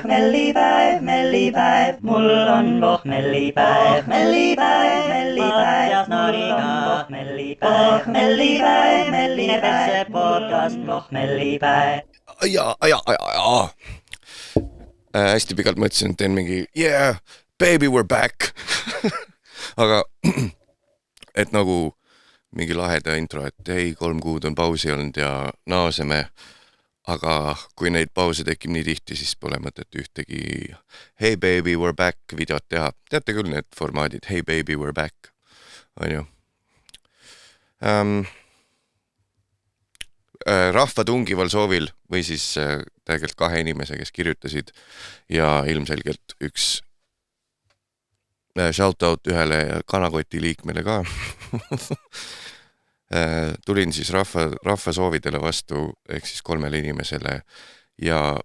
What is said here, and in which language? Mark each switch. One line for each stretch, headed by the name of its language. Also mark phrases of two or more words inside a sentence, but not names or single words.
Estonian: Pohmellipäev, mul on pohmellipäev. Mattias Noriga pohmellipäev. Melline Petse podcast pohmellipäev. Ja. Hästi pikalt mõtlesin, et teen mingi
English: yeah, baby we're back
Estonian: aga et nagu mingi laheda intro, et ei, 3 kuud on pausi olnud ja naaseme, aga kui neid pause tekib nii tihti, siis pole mõtet ühtegi
English: hey baby we're back
Estonian: videot teha. Teate küll need formaadid,
English: hey baby we're back,
Estonian: on ju. Rahva tungival soovil või siis tegelikult 2 inimese, kes kirjutasid ja ilmselgelt üks shoutout ühele kanakoti liikmele ka tulin siis rahva soovidele vastu ehk siis 3 inimesele ja